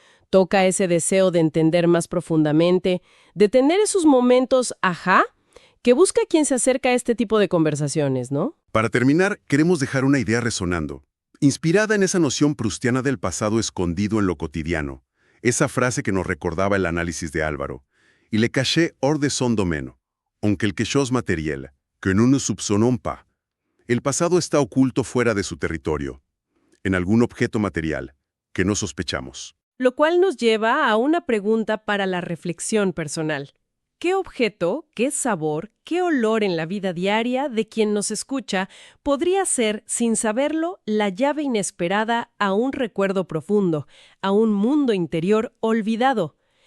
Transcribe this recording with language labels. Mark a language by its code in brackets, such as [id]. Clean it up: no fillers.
[es] Toca ese deseo de entender más profundamente, de tener esos momentos ajá, que busca quien se acerca a este tipo de conversaciones, ¿no? Para terminar, queremos dejar una idea resonando, inspirada en esa noción proustiana del pasado escondido en lo cotidiano, esa frase que nos recordaba el análisis de Álvaro. [fr] Il est caché hors de son domaine, en quelque chose matériel, que nous ne soupçonnons pas. [es] El pasado está oculto fuera de su territorio, en algún objeto material, que no sospechamos. Lo cual nos lleva a una pregunta para la reflexión personal. ¿Qué objeto, qué sabor, qué olor en la vida diaria de quien nos escucha podría ser, sin saberlo, la llave inesperada a un recuerdo profundo, a un mundo interior olvidado?